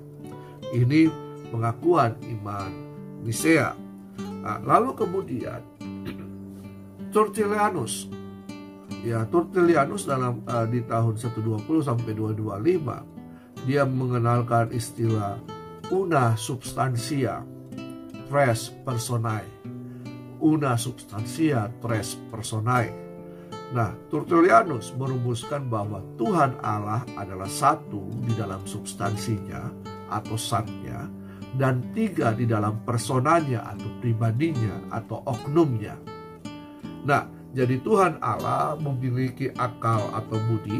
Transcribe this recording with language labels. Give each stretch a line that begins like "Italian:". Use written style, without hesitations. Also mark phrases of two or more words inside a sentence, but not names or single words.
Indonesian: Ini pengakuan iman Nisea. Nah, lalu kemudian Tertullianus, Tertullianus dalam di tahun 120 sampai 225, dia mengenalkan istilah
Latin: una substantia tres personae. Una substantia tres personae.
Indonesian: Nah, Tertullianus merumuskan bahwa Tuhan Allah adalah satu di dalam substansinya atau zatnya, dan tiga di dalam personanya atau pribadinya atau oknumnya. Nah, jadi Tuhan Allah memiliki akal atau budi.